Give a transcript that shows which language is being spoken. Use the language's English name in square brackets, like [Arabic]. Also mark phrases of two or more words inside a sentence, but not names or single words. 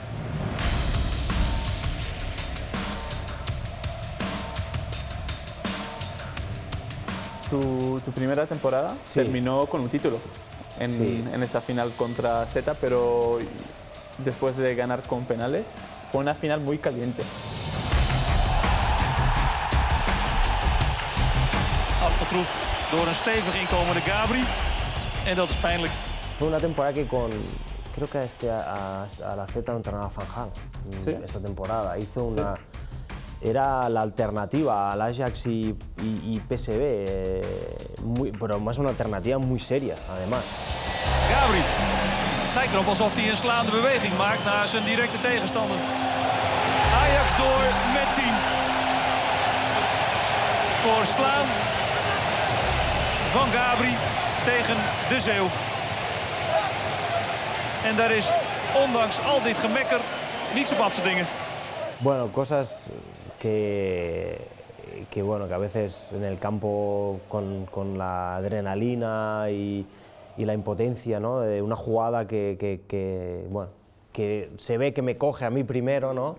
[Spanish] Tu primera temporada terminó con un título en esa final contra Z, pero después de ganar con penales, fue una final muy caliente. [Dutch] bedroefd door een stevig inkomende Gabri. En dat is pijnlijk. [Spanish] Fue una temporada que creo que a la Z entrenaba Van Gaal, ¿Sí? esta temporada. Hizo una... Era la alternativa al Ajax y PSV, pero más una alternativa muy seria, además. [Dutch] Gabri. Lijkt erop alsof hij een slaande beweging maakt naar zijn directe tegenstander. Ajax door met 10. Voor slaan van Gabri tegen de Zeeuw. En daar is ondanks al dit gemekker niets op af te dingen. [Spanish] Bueno, cosas que bueno, que a veces en el campo con la adrenalina y la impotencia, ¿no? De una jugada bueno, que se ve que me coge a mí primero, ¿no?